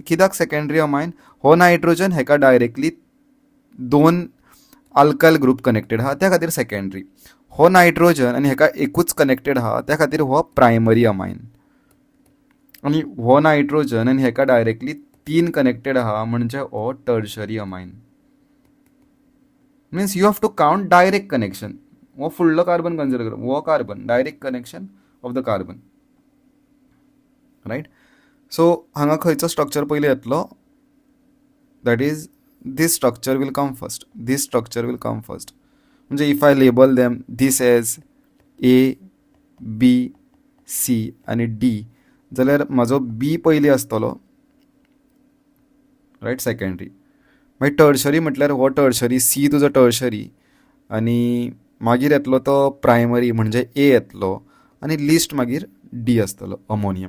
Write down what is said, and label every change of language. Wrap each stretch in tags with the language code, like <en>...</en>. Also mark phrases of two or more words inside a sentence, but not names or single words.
<kok>कित्याक</kok> <en>secondary amine</en> <kok>हो नायट्रोजन हेका डायरेक्टली 2</kok> <en>alkyl group connected</en> <kok>आहा त्या खातीर सेकंडरी. हो नायट्रोजन आनी हेका एकूच कनेक्टेड आहा त्या खातीर हो</kok> <en>primary amine</en> <kok>आनी हो नायट्रोजन आनी हेका डायरेक्टली 3 कनेक्टेड आहा म्हणजे हो</kok> <en>tertiary amine. means you have to count direct connection.</en> <kok>वो फुडलो कार्बन कन्सिडर कर वो कार्बन</kok> <en>direct connection of the carbon right.</en> <kok>सो हांगा खंयचो स्ट्रक्चर पयलीं येतलो</kok> <en>that is this structure will come first म्हणजे if I label them this as A B C आणि D</en> <kok>जाल्यार म्हाजो B पयलीं आसतलो रायट सेकंडरी. मागीर टर्शरी म्हटल्यार हो टर्शरी C तुजो टर्शरी आनी मागीर येतलो तो प्रायमरी म्हणजे A येतलो आनी लिस्ट मागीर D आसतलो अमोनियम.</kok>